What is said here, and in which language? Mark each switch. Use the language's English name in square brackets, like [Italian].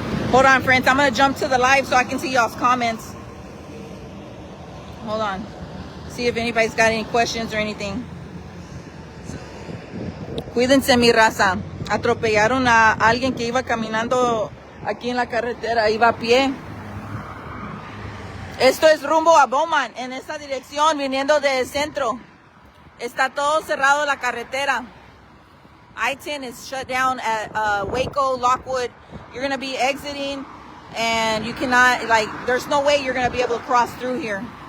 [English] Hold on, friends. I'm gonna jump to the live so I can see y'all's comments. Hold on. See if anybody's got any questions or anything. [Spanish] Cuídense, mi raza. Atropellaron a alguien que iba caminando aquí en la carretera. Iba a pie. Esto es rumbo a Bowman, en esta dirección, viniendo del centro. Está todo cerrado la carretera. [English] I-10 is shut down at Waco, Lockwood. You're going to be exiting, and you cannot, like, there's no way you're going to be able to cross through here.